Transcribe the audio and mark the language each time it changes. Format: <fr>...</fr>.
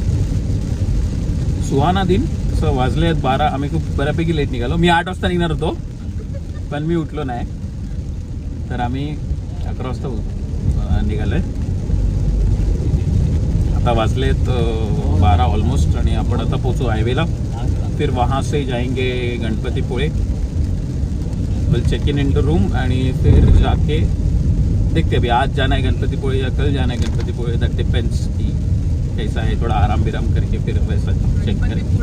<hi>सुहाना दिन.</hi> <mr>असं वाजले आहेत 12. आम्ही खूप बऱ्यापैकी लेट निघालो. मी 8 वाजता निघणार होतो पण मी उठलो नाही. तर आम्ही 11 वाजता निघालोय. आता वाजलेत 12 ऑलमोस्ट. आणि आपण आता पोचू हायवेला.</mr> <hi>फिर वहाँ से जाएंगे Ganpatipule.</hi> <en>will check in to room</en> <hi>आणि फिर जाके देखते अभी आज जाना है गणपतीपुळे या कल जाना है गणपतीपुळे.</hi> <en>that depends</en> <hi>कि कैसा है. थोड़ा आराम विराम करके फिर वैसा चेक करें.</hi>